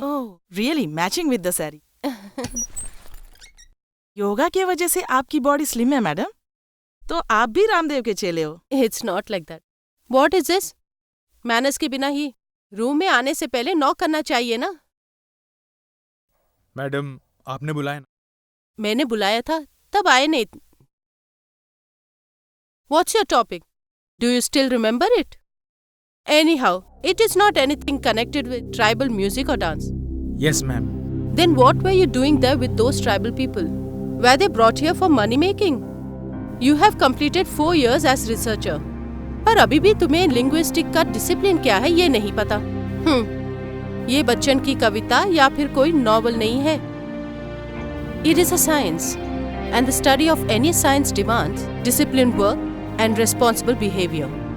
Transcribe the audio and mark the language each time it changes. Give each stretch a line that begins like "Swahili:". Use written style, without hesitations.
English: Oh, really matching with the saree.
Hindi: Yoga की वजह से आपकी बॉडी स्लिम है, मैडम। तो आप भी रामदेव के चेले हो।
English: It's not like that. What is this?
Hindi: Manners के बिना ही रूम में आने से पहले नॉक करना चाहिए ना। मैडम, आपने बुलाया ना? मैंने बुलाया था, तब आए नहीं।
English: What's your topic? Do you still remember it? Anyhow, it is not anything connected with tribal music or dance. Yes ma'am. Then what were you doing there with those tribal people? Were they brought here for money making? You have completed 4 years as researcher.
Hindi: पर अभी भी तुम्हें linguistic का discipline क्या है ये नहीं पता। ये बच्चन की कविता या फिर कोई नॉवल नहीं है।
English: It is a science, and the study of any science demands disciplined work and responsible behavior.